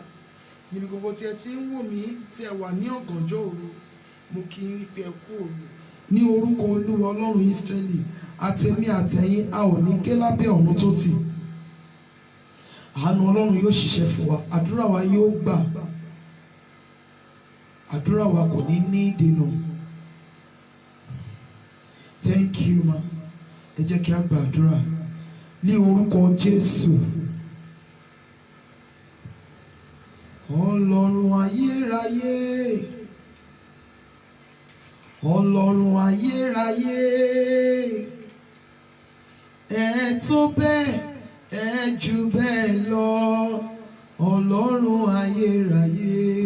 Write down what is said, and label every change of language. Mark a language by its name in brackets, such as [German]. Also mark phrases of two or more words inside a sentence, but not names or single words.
[Yoruba] Níbi gbogbo tí ẹ ti ń wò mí, tẹ́ wà ní ọ̀gànjọ́ òru, mo kí yín wípé ẹ kú òru. Ní orúkọ Olúwa Ọlọ́run Ísírẹ́lì, àtẹ̀mí àtẹ̀yìn a ò ní ké lábẹ́ ọ̀run tó tì. Àánú Ọlọ́run yóò ṣiṣẹ́ fún wa, àdúrà wa yóò gbà. àdúrà wa kò ní ní ìdènà. [English] Thank you ma. [Yoruba] Ẹ jẹ́ kí a gba àdúrà ní orúkọ Jésù. Ọlọ́run ayérayé, Ọlọ́run ayérayé, ẹ tó bẹ́ẹ̀, ẹ jù bẹ́ẹ̀ lọ, Ọlọ́run ayérayé.